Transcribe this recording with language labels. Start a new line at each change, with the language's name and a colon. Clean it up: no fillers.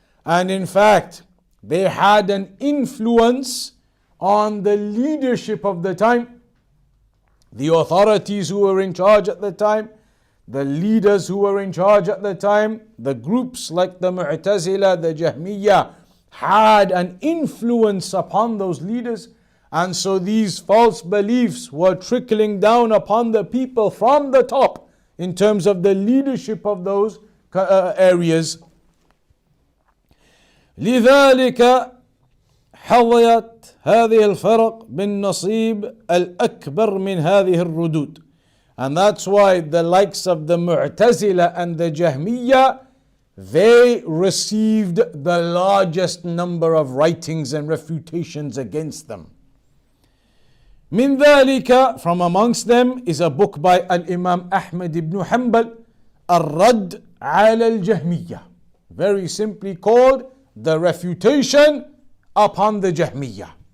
English: And in fact, they had an influence on the leadership of the time, the authorities who were in charge at the time, the leaders who were in charge at the time, the groups like the Mu'tazila, the Jahmiyyah, had an influence upon those leaders. And so these false beliefs were trickling down upon the people from the top in terms of the leadership of those areas.
Arabic: لذلك حظيت هذه الفرق بالنصيب الأكبر من هذه الردود.
English: And that's why the likes of the Mu'tazila and the Jahmiyyah, they received the largest number of writings and refutations against them.
Arabic: من ذلك,
English: from amongst them is a book by Al-Imam Ahmad ibn Hanbal, الرد على الجهمية, very simply called The Refutation upon the Jahmiyyah.